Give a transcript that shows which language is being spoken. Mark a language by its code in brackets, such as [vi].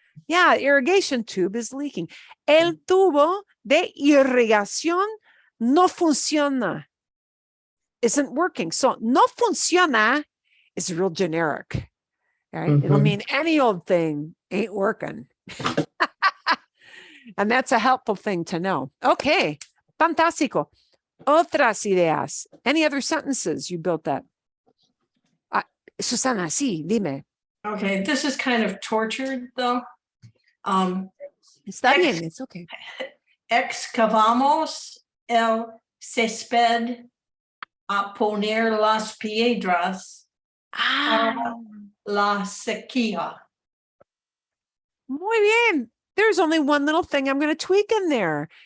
[en] Yeah, irrigation tube is leaking. [es] El tubo de irrigación no funciona. [en] Isn't working. So [es] no funciona [en] is real generic. Right? It'll mean any old thing ain't working. And that's a helpful thing to know. Okay, fantástico. [es] Otras ideas. [en] Any other sentences you built that? [es] Susana, sí, dime. [en] Okay, this is kind of tortured though. [es] Está bien, [en] it's okay. [es] Excavamos el césped a poner las piedras para la sequía. Muy bien. [en] There's only one little thing I'm going to tweak in there.